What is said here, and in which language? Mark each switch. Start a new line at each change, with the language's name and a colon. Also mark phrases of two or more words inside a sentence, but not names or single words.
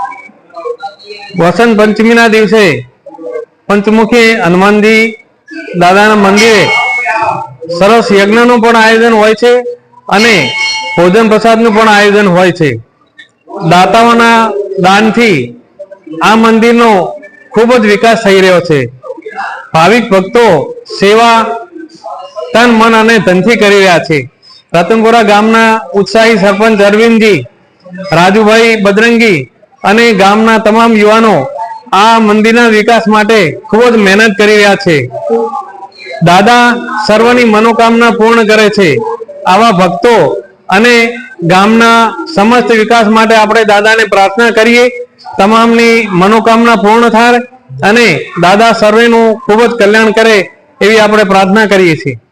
Gujarati: વસંત પંચમીના દિવસે પંચમુખી હનુમાનજી દાદાના મંદિરે સરસ યજ્ઞનું પણ આયોજન હોય છે અને ભોજન પ્રસાદનું પણ આયોજન હોય છે। દાતાઓના દાનથી આ મંદિરનો ખૂબ જ વિકાસ થઈ રહ્યો છે। ભાવિક ભક્તો સેવા તન મન અને ધનથી કરી રહ્યા છે। રતનપુરા ગામના ઉત્સાહી સરપંચ અરવિંદજી, રાજૂભાઈ બજરંગી અને ગામના તમામ યુવાનો આ મંદિરના વિકાસ માટે ખૂબ જ મહેનત કરી રહ્યા છે। દાદા સર્વની મનોકામના પૂર્ણ કરે છે। આવા ભક્તો અને ગામના સમસ્ત વિકાસ માટે આપણે દાદાને પ્રાર્થના કરીએ તમામની મનોકામના પૂર્ણ થાય અને દાદા સર્વેનું ખૂબ જ કલ્યાણ કરે એવી આપણે પ્રાર્થના કરીએ છીએ।